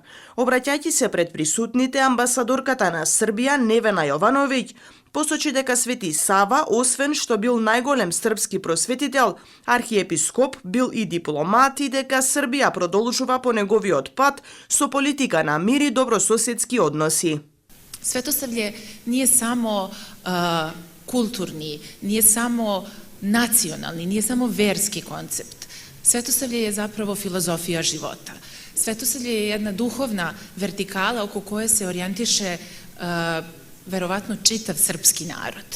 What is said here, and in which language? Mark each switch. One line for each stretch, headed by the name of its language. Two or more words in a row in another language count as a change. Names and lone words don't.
Macedonian: Обраќајќи се пред присутните, амбасадорката на Србија Невена Јовановиќ посочи дека Свети Сава, освен што бил најголем српски просветител, архиепископ, бил и дипломат и дека Србија продолжува по неговиот пат со политика на мир и добрососедски односи.
Serbian: Svetosavlje nije samo kulturni, nije samo nacionalni, nije samo verski koncept. Svetosavlje je zapravo filozofija života. Svetosavlje je jedna duhovna vertikala oko koje se orijentiše verovatno čitav srpski narod.